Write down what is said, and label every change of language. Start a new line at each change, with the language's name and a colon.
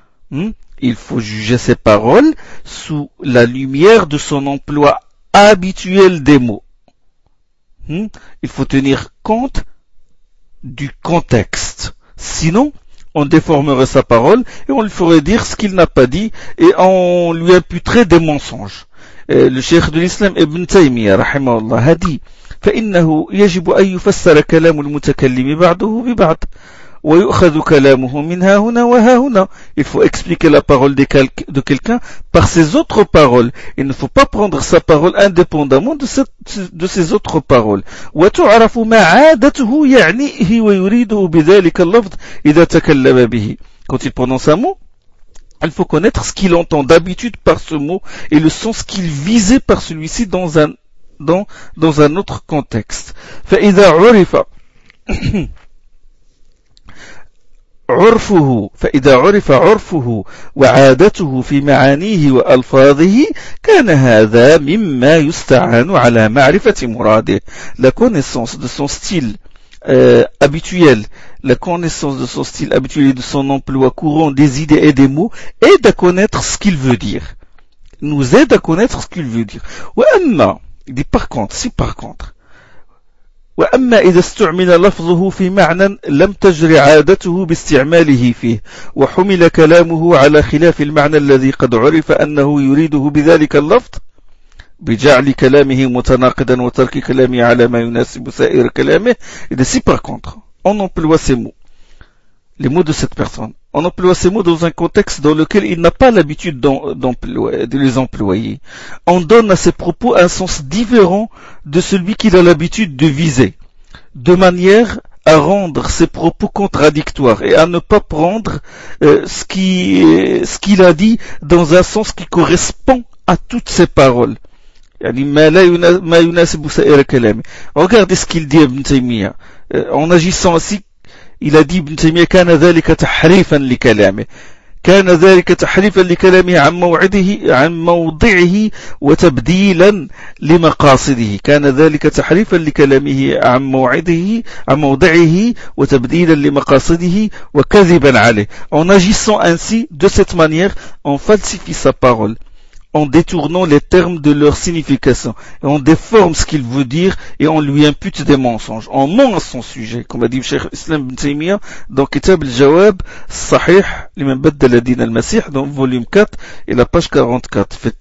French: Il faut juger ses paroles sous la lumière de son emploi habituel des mots. Il faut tenir compte du contexte. Sinon, on déformerait sa parole et on lui ferait dire ce qu'il n'a pas dit et on lui imputerait des mensonges. Et le cheikh de l'islam Ibn Taymiyyah, rahimahullah, a dit:
Arabic: فإنه يجب أن يفسر كلام المتكلم بعضه ببعض ويؤخذ كلامه من ها هنا وها هنا.
French: Il faut expliquer la parole de quelqu'un par ses autres paroles. Il ne faut pas prendre sa parole indépendamment de ses autres paroles.
Arabic: وتعرف ما عادته يعنيه ويريده بذلك اللفظ إذا تكلم به.
French: Quand il prononce un mot, il faut connaître ce qu'il entend d'habitude par ce mot et le sens qu'il visait par celui-ci dans un autre contexte.
Arabic: فإذا عرف عرفه فإذا عرف عرفه وعادته في معانيه وألفاظه كان هذا مما يستعان على معرفة مراده.
French: La connaissance de son style habituel, la connaissance de son style habituel et de son emploi courant des idées et des mots aide à connaître ce qu'il veut dire. Nous aide à connaître ce qu'il veut dire.
Arabic: وأما,
French: il dit par contre, si par contre.
Arabic: وأما إذا استعمل لفظه في معنى لم تجر عادته باستعماله فيه وحمل كلامه على خلاف المعنى الذي قد عرف أنه يريده بذلك اللفظ بجعل كلامه متناقضا وترك كلامه على ما يناسب سائر كلامه. إذا
French: si par contre on emploie ces mots, les mots de cette personne, on emploie ces mots dans un contexte dans lequel il n'a pas l'habitude de les employer, on donne à ses propos un sens différent de celui qu'il a l'habitude de viser, de manière à rendre ses propos contradictoires et à ne pas prendre ce qu'il a dit dans un sens qui correspond à toutes ses paroles. Regardez ce qu'il dit Ibn Taymiyyah. En agissant ainsi, il a dit Ibn Taymiyyah,
Arabic: كَانَ ذَلِكَ تَحْرِيفًا لِكَلَامِهِ كَانَ ذَلِكَ تَحْرِيفًا لِكَلَامِهِ عَنْ مَوْعِدِهِ عَنْ مَوْضِعِهِ وَتَبْدِيلًا لِمَقَاصِدِهِ كَانَ ذَلِكَ تَحْرِيفًا لِكَلَامِهِ عَنْ مَوْعِدِهِ عَنْ مَوْضِعِهِ وَتَبْدِيلًا لِمَقَاصِدِهِ وَكَذِبًا عَلَيْهِ.
French: En agissant ainsi, de cette manière, on falsifie sa parole, en détournant les termes de leur signification, et on déforme ce qu'il veut dire, et on lui impute des mensonges. On ment à son sujet, comme a dit le Cheikh Islam Ibn Taymiyyah, dans Kitab al-Jawab, Sahih, l'imam Baddal al-Din al-Masih, dans volume 4, et la page 44.